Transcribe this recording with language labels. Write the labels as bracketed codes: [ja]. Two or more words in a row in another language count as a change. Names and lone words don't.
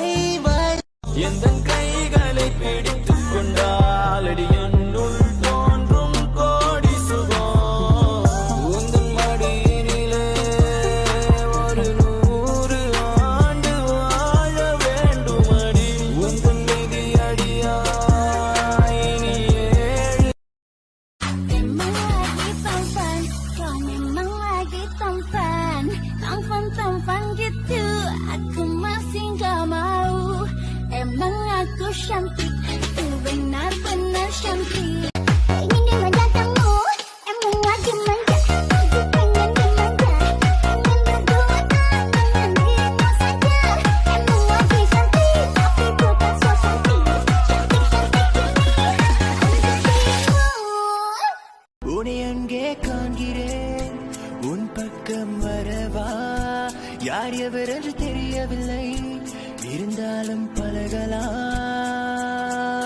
[ta] எந்தன் கைகளை பிடித்துக் கொண்டாலடி என்னுள் தோன்றும் கோடி சுகம். உந்தன் மடியினிலே ஒரு 100 ஆண்டு வாழ வேண்டுமடி. உந்தன் விதி அடியாய் இனி 7 [id] Memang lagi tampan, kau memang lagi tampan, tampan gitu. Aku masih gak mau. Emang aku cantik, aku benar-benar cantik. Ingin dimanja kamu, emang lagi manja. Aku pengen dimanja, ingin berdua dengan dirimu saja. Emang lagi cantik, tapi bukan so cantik. [ta] உன்னை அங்கே காண்கிறேன் உன் பக்கம் வரவா. யார் எவர் என்று தெரியவில்லை இருந்தாலும் பழகலாம்.